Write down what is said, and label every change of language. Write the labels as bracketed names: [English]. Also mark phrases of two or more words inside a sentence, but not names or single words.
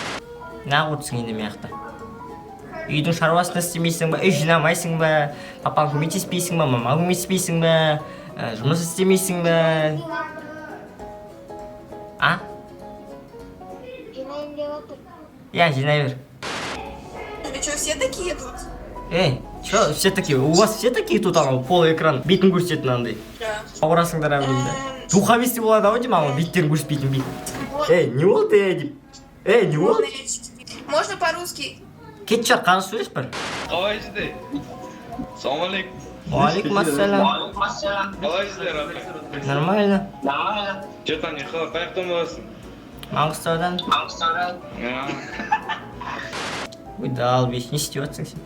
[Kazakh] Нақ отырсың енді мияқта. Үйдің шаруасына істемейсің ба, үй жинамайсың ба, папаң көмектеспейсің ба, мамаң көмектеспейсің ба, жұмыс істемейсің ба? Жинайын деп отыр. Жинай бер. [Russian] И что, все такие тут? Что, все такие? У вас все такие тут, пол экран, [Kazakh] битін көрсететін андай? [Russian] Да. [Kazakh] Ауырасыңдар әмін да. Духовести болады ау дейм, биттерін көрсетпейтін бит. Не болды, деп. Не болды? [Russian] Можно по-русски? [Kazakh] Кетші жар, қарсы сөйлес бір. Қалайсыздар? [Arabic] سلام عليكم. وعليكم السلام. [Kazakh] Қалайсыздар, апай? [Russian] Нормально. Че там, [Kazakh] не қалай, қаяқтан боласың? Маңғыстаудан. Ой, дал бес, не істеп жатсың сен?